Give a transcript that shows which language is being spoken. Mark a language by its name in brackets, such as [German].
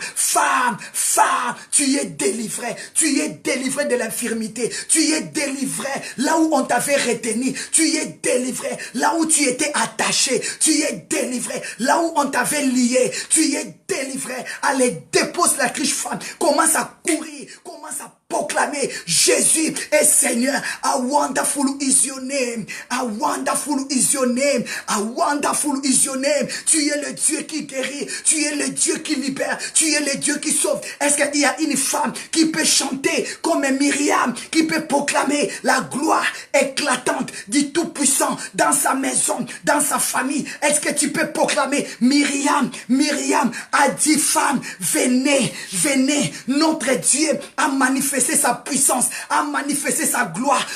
[French] Femme, tu es délivrée de l'infirmité, tu es délivrée là où on t'avait retenu, tu es délivrée là où tu étais attaché, tu es délivrée là où on t'avait lié, tu es délivrée. Allez, dépose la cruche, femme, commence à courir, commence à proclamer, Jésus est Seigneur. [English] How wonderful is your name. How wonderful is your name. How wonderful is your name. [French] Tu es le Dieu qui guérit. Tu es le Dieu qui libère. Tu es le Dieu qui sauve. Est-ce qu'il y a une femme qui peut chanter comme Myriam, qui peut proclamer la gloire éclatante du Tout-Puissant dans sa maison, dans sa famille? Est-ce que tu peux proclamer Myriam a dit, femme, venez, notre Dieu a manifesté sa puissance, a manifesté sa gloire.